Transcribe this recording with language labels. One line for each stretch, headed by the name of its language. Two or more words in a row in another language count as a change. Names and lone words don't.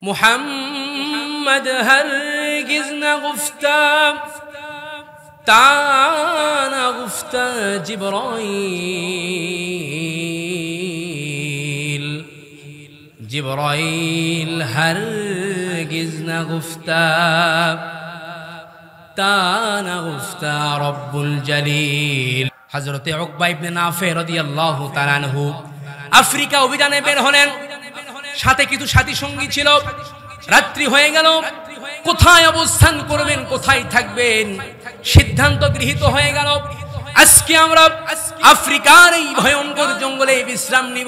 Persian: محمد هرگز نگفته تا نگفته جبرائیل هرگز نگفته تا نگفته رب الجلیل।
Bangla: হযরতে উকবা ইবনে নাফে
Arabic: رضي الله تعالى عنه
Bangla: আফ্রিকা অভিযানে বের হলেন, সাথে কিছু সাথী সঙ্গী ছিল। রাত্রি হয়ে গেল, কোথায় অবস্থান করবেন, কোথায় থাকবেন সিদ্ধান্ত গৃহীত হয়ে গেল। আজকে আমরা আফ্রিকার এই ভয়ঙ্কর জঙ্গলে বিশ্রাম নিব।